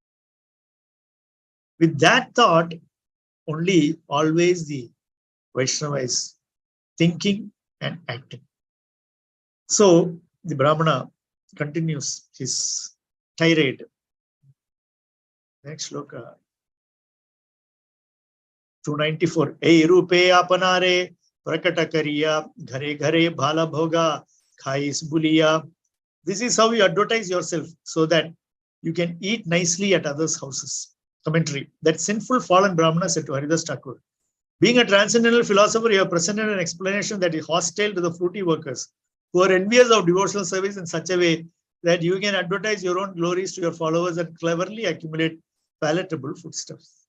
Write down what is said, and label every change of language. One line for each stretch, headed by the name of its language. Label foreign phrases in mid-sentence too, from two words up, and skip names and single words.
English: With that thought, only always the Vaishnava is thinking and acting. So the Brahmana continues his tirade. Next shloka. 294.
Bangla: এই রূপে আপনারে প্রকট করিয়া ঘরে ঘরে ভাল ভোগ খাইস বুলিয়া.
English: This is how you advertise yourself, so that you can eat nicely at others' houses. Commentary. That sinful fallen Brahmana said to Haridas Thakur, being a transcendental philosopher, you have presented an explanation that is hostile to the fruity workers, who are envious of devotional service in such a way that you can advertise your own glories to your followers and cleverly accumulate palatable foodstuffs.